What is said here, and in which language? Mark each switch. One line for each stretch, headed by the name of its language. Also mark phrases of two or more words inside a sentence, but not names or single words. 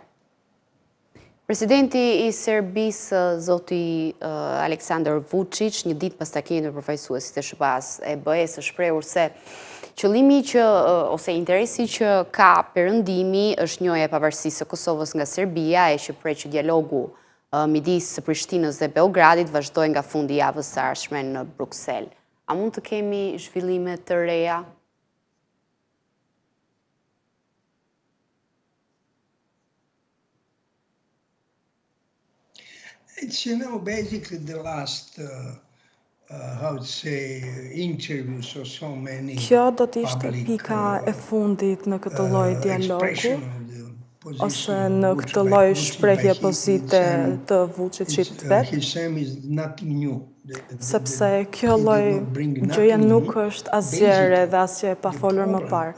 Albanian: Presidenti I Serbisë, zoti Aleksandar Vučić, një ditë pas takimit me përfaqësuesit e SBA-s e BE-s, është shprehur se qëllimi ose interesi që ka perëndimi është njohja e pavarësisë së Kosovës nga Serbia e që prej që dialogu midis Prishtinës dhe Beogradit vazhdojë nga fundi I javës së ardhshme në Bruksel. A mund të kemi zhvillime të reja?
English: It's, basically the last, interviews of so many.
Albanian: Kjo do të ishte pika e fundit në këtë lloj dialogu, ose në këtë lloj shprehje pozite të Vučićit vet. Sepse kjo lloj gjëje nuk është asgjë re dhe asgjë e pafolur më parë.